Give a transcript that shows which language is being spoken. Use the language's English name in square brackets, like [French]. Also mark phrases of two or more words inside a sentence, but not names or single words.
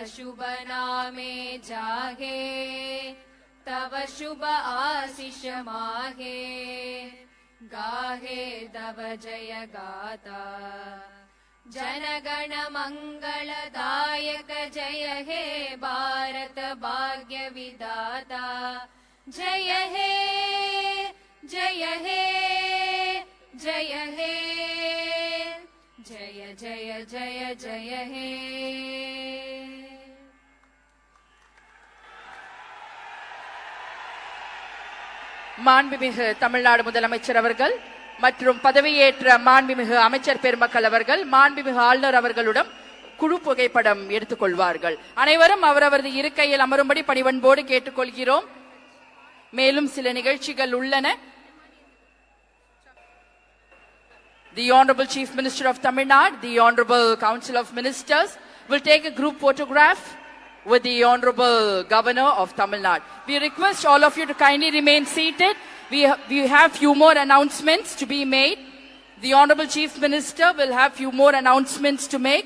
[Bangla] শুভ নামে জাগে, তব শুভ আশিস মাগে, গাহে তব জয়গাথা, জনগণ মঙ্গল দায়ক জয় হে ভারত ভাগ্য বিধাতা, জয় হে, জয় হে, জয় হে, জয় জয় জয় জয় হে. [Tamil] மாண்புமிகு தமிழ்நாடு முதலமைச்சர் அவர்கள் மற்றும் பதவியேற்ற மாண்புமிகு அமைச்சர் பெருமக்கள் அவர்கள் மாண்புமிகு ஆளுநர் அவர்களுடன் குழு புகைப்படம் எடுத்துக்கொள்வார்கள். அனைவரும் அவரவரது இருக்கையில் அமரும்படி பணிவன்போடு கேட்டுக்கொள்கிறோம். மேலும் சில நிகழ்ச்சிகள் உள்ளன. [English] The Honorable Chief Minister of Tamil Nadu, the Honorable Council of Ministers will take a group photograph with the Honorable Governor of Tamil Nadu. We request all of you to kindly remain seated. We have few more announcements to be made. The Honorable Chief Minister will have few more announcements to make.